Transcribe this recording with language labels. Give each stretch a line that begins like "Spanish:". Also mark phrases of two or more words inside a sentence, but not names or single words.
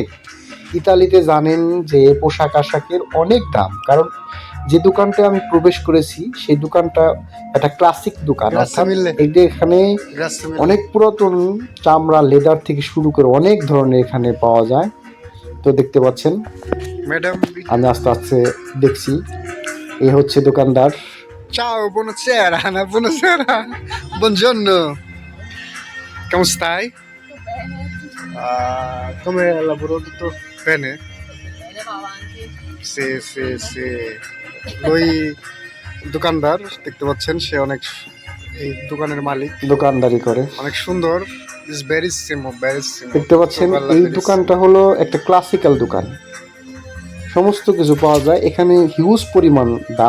Bangla: ইতালিতে জানেন যে পোশাক আশাকের অনেক দাম, কারণ যে দোকানটা আমি প্রবেশ করেছি সেই দোকানটা একটা ক্লাসিক দোকান। এখানে অনেক পুরাতন চামড়া, লেদার থেকে শুরু করে অনেক ধরনের এখানে পাওয়া যায়। তো দেখতে পাচ্ছেন Madam, আমি আস্তে আস্তে দেখছি। এই হচ্ছে দোকানদার।
Italian: ciao, buonasera, buonasera, buongiorno, come stai? Come lavoro tutto bene? Bene, va avanti. Sì. Lui
Bangla: দোকানদার, দেখতে পাচ্ছেন সে অনেক, এই দোকানের মালিক, দোকানদারি করে। অনেক সুন্দর।
Italian: è bellissimo.
Bangla: দেখতে পাচ্ছেন এই দোকানটা হলো একটা ক্লাসিক্যাল দোকান, সমস্ত কিছু পাওয়া যায় এখানে, হিউজ পরিমাণ দাম।